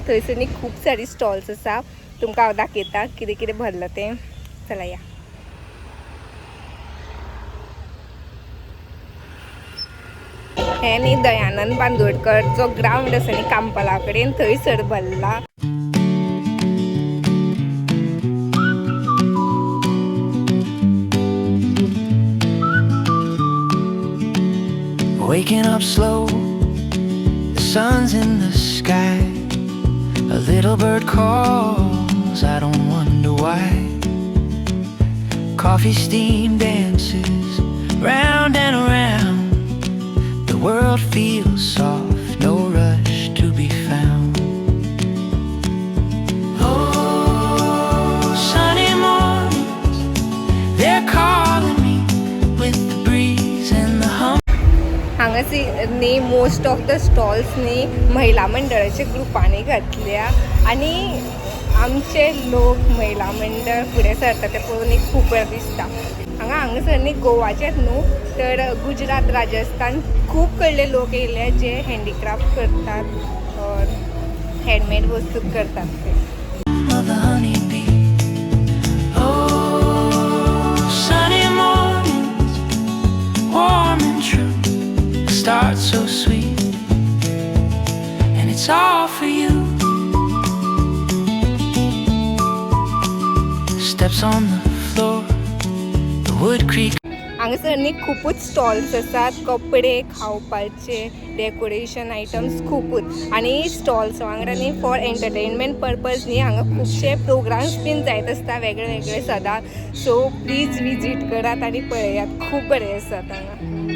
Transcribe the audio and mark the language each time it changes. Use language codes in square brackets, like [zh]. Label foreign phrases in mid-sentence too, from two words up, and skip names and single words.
[kok] थंयसर न्ही खूब सारी स्टॉल्स आसा. तुमकां हांव दाखयता कितें कितें भरलां तें. चला या. हे न्ही दयानंद बांदोडकर जो ग्राउंड आसा न्ही कांपला कडेन, थंयसर भरला. [en] Waking up slow, the sun's in the sky. A little bird calls, I don't wonder why. Coffee steam dances round and around. The world feels soft, no rush to be found. Oh, sunny mornings, they're calling me with the breeze and the hum. [kok] हांगासर न्ही [en] most of the stalls [kok] न्ही महिला मंडळाच्या ग्रुपांनी घातल्या आनी आमचे लोक महिला मंडळ फुडें सरता ते पळोवन एक खूब बरें दिसता. हांगासर न्ही गोवाचेच न्हू तर गुजरात, राजस्थान खूब कडले लोक येयले जे हँडीक्राफ्ट करतात और हँडमेड वस्तू करतात ते. [en] Of the honeybee. Oh, sunny mornings, warm and true. The start so sweet, and it's all for you. Steps on the floor, the wood creak. [kok] हांगासर न्ही खूपच स्टॉल्स आसात. कपडे, खावपाचे, [en] decoration items [kok] खूपच. आनी स्टॉल्स वांगडा न्ही [en] for entertainment purpose [kok] न्ही हांगा खुबशे प्रोग्राम्स बीन जायत आसता वेगळे वेगळे सदां. [en] so please visit [kok] करात आनी पळयात, खूब बरें आसात हांगा.